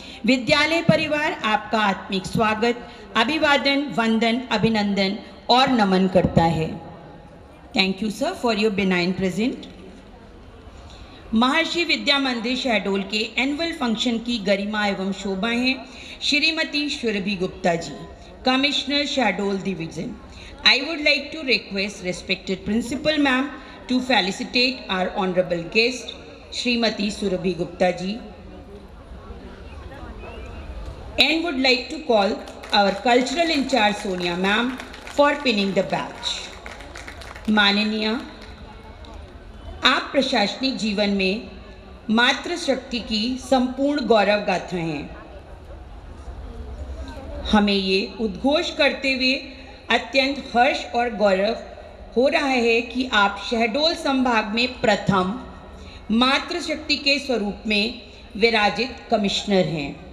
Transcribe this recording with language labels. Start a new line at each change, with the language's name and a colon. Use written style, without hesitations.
Hindi: विद्यालय परिवार आपका आत्मिक स्वागत, अभिवादन, वंदन, अभिनंदन और नमन करता है।
English: Thank you sir for your benign present.
Hindi: महर्षि विद्या मंदिर शहडोल के एनुअल फंक्शन की गरिमा एवं शोभा है Shrimati Surabhi Gupta ji, commissioner Shahdol division.
English: I would like to request respected principal ma'am to felicitate our honorable guest Srimati Surabhi Gupta ji, and would like to call our cultural in charge Sonia ma'am for pinning the badge.
Hindi: माननीय, आप प्रशासनिक जीवन में मातृशक्ति की संपूर्ण गौरव गाथा हैं। हमें ये उद्घोष करते हुए अत्यंत हर्ष और गौरव हो रहा है कि आप शहडोल संभाग में प्रथम मातृशक्ति के स्वरूप में विराजित कमिश्नर हैं।